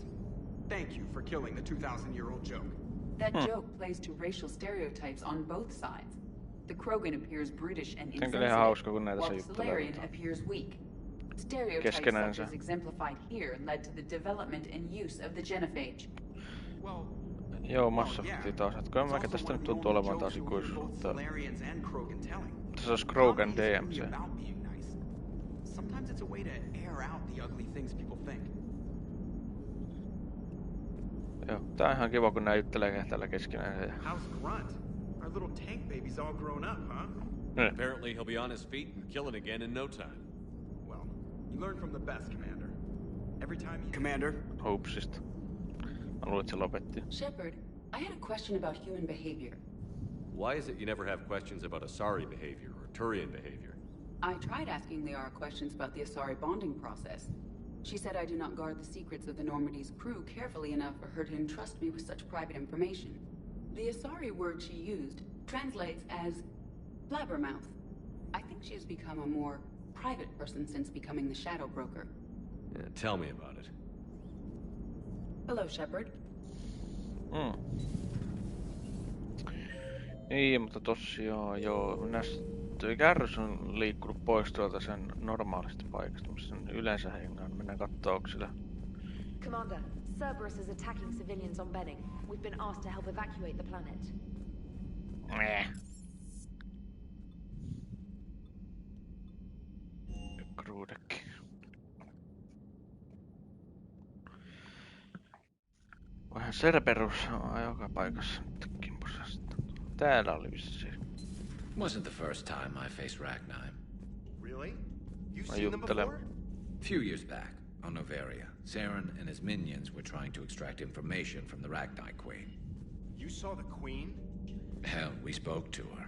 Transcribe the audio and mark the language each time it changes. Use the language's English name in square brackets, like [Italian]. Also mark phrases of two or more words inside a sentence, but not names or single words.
[English] Thank you for killing the 2,000-year-old joke. That joke plays to racial stereotypes on both sides. The Krogan appears brutish and insensitive, while the Solarian appears weak. Stereotypes such as exemplified here led to the development and use of the genophage. Well, [Finnish] joo, massafti taas. Kyllä mäkin tästä nyt tuntuu olevan taas ikuisuus, mutta tässä olisi Krogan DMZ. [English] Sometimes it's a way to air out the ugly things people think. [Finnish] Joo, tää on ihan kiva kun nää juttelee täällä keskenään. [English] How's Grunt? Our little tank baby's all grown up, huh? Apparently he'll be on his feet and killing again in no time. Well, you learn from the best, Commander. Every time you... Commander? [Finnish] Hopesista. Mä luulen, että se lopetti. [English] Shepard, I had a question about human behavior. Why is it you never have questions about Asari behavior or Turian behavior? I tried asking Liara questions about the Asari bonding process. She said I do not guard the secrets of the Normandy's crew carefully enough for her to entrust me with such private information. The Asari word she used translates as blabbermouth. I think she has become a more private person since becoming the Shadow Broker. Yeah, tell me about it. Hello, Shepard. [Finnish] Niin, mutta tosiaan joo, toi Garrus on liikkunut pois tuolta sen normaalista paikasta, missä sen yleensä hengaan. Mennään kattoo, onko sillä... [English] Commander, Cerberus is attacking civilians on Benning. We've been asked to help evacuate the planet. [Finnish] Kruudekki. Vähän Cerberus on joka paikassa nyt kimpussa sitten. Täällä oli vissiin. [English] Wasn't the first time I faced Ragnar. Really? You've [Finnish] Mä [English] seen them before? [Finnish] juttelen. [English] A few years back, on Novaria, Saren and his minions were trying to extract information from the Ragnar Queen. You saw the Queen? Hell, we spoke to her.